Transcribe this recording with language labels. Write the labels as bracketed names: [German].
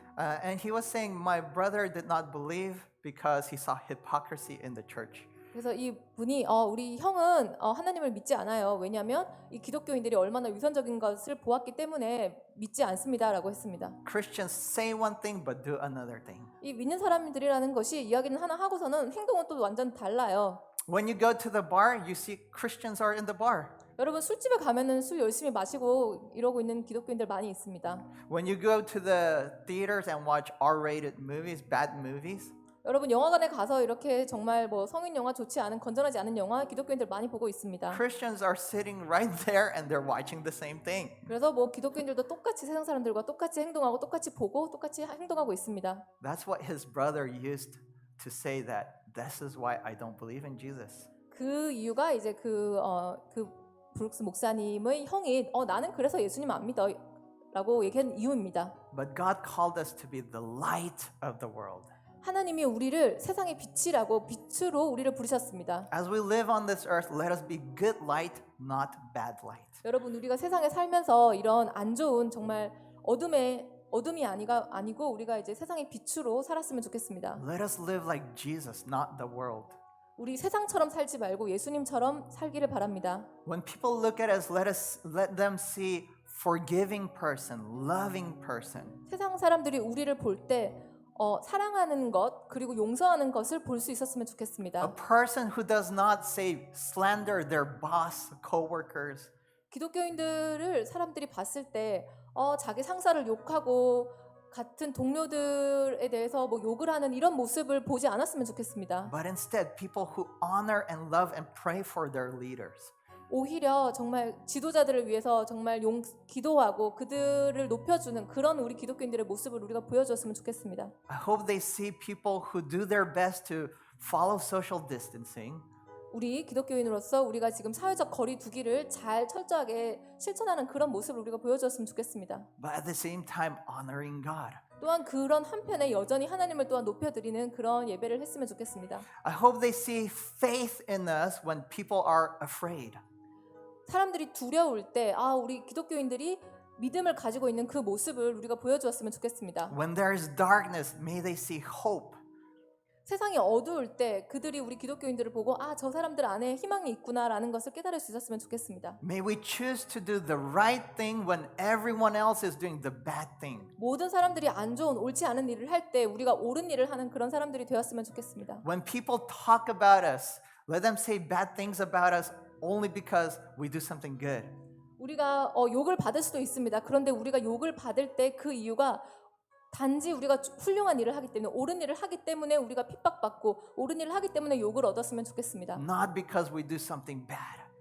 [English] And he was saying, my brother did not believe because he saw hypocrisy in the church. [Korean] 그래서 이 분이 우리 형은 하나님을 믿지 않아요. 왜냐하면 이 기독교인들이 얼마나 위선적인 것을 보았기 때문에 믿지 않습니다라고 했습니다. [English] Christians say one thing but do another thing. [Korean] 이 믿는 사람들이라는 것이 이야기는 하나 하고서는 행동은 또 완전 달라요. [English] When you go to the bar, you see Christians are in the bar. [Korean] 여러분 술집에 가면은 술 열심히 마시고 이러고 있는 기독교인들 많이 있습니다. [English] When you go to the theaters and watch R-rated movies, bad movies, [Korean] 여러분 영화관에 가서 이렇게 정말 뭐 성인 영화 좋지 않은 건전하지 않은 영화 기독교인들 많이 보고 있습니다. [English] Christians are sitting right there and they're watching the same thing. [Korean] 그래서 뭐 기독교인들도 똑같이 세상 사람들과 똑같이 행동하고 똑같이 보고 똑같이 행동하고 있습니다. [English] That's what his brother used to say that this is why I don't believe in Jesus. [Korean] 그 이유가 이제 그 브룩스 목사님의 형이 나는 그래서 예수님 안 믿어라고 얘기한 이유입니다. [English] But God called us to be the light of the world. [Korean] 하나님이 우리를 세상의 빛이라고 빛으로 우리를 부르셨습니다. [English] As we live on this earth, let us be good light, not bad light. [Korean] 여러분 우리가 세상에 살면서 이런 안 좋은 정말 어둠이 아니고 우리가 이제 세상의 빛으로 살았으면 좋겠습니다. [English] Let us live like Jesus, not the world. [Korean] 우리 세상처럼 살지 말고 예수님처럼 살기를 바랍니다. [English] When people look at us, let them see forgiving person, loving person. [Korean] 세상 사람들이 우리를 볼 때 사랑하는 것 그리고 용서하는 것을 볼 수 있었으면 [English] A [Korean] 좋겠습니다. [English] person who does not say slander their boss, coworkers. [Korean] 기독교인들을 사람들이 봤을 때 자기 상사를 욕하고 같은 동료들에 대해서 뭐 욕을 하는 이런 모습을 보지 않았으면 좋겠습니다. [English] But instead, people who honor and love and pray for their leaders. [Korean] 오히려 정말 지도자들을 위해서 정말 기도하고 그들을 높여주는 그런 우리 기독교인들의 모습을 우리가 보여줬으면 좋겠습니다. [English] I hope they see people who do their best to follow social distancing, [Korean] 우리 기독교인으로서 우리가 지금 사회적 거리 두기를 잘 철저하게 실천하는 그런 모습을 우리가 보여줬으면 좋겠습니다. [English] but at the same time honoring God. [Korean] 또한 그런 한편에 여전히 하나님을 또한 높여드리는 그런 예배를 했으면 좋겠습니다. [English] I hope they see faith in us when people are afraid. [Korean] 사람들이 두려울 때 우리 기독교인들이 믿음을 가지고 있는 그 모습을 우리가 보여주었으면 좋겠습니다. [English] When there is darkness, may they see hope. [Korean] 세상이 어두울 때 그들이 우리 기독교인들을 보고 저 사람들 안에 희망이 있구나라는 것을 깨달을 수 있었으면 좋겠습니다. [English] May we choose to do the right thing when everyone else is doing the bad thing. [Korean] 모든 사람들이 안 좋은 옳지 않은 일을 할 때 우리가 옳은 일을 하는 그런 사람들이 되었으면 좋겠습니다. [English] When people talk about us, let them say bad things about us only because we do something good. [Korean] 우리가 욕을 받을 수도 있습니다. 그런데 우리가 욕을 받을 때 그 이유가 단지 우리가 훌륭한 일을 하기 때문에 옳은 일을 하기 때문에 우리가 핍박받고 옳은 일을 하기 때문에 욕을 얻었으면 좋겠습니다. [English] Not because we do something bad.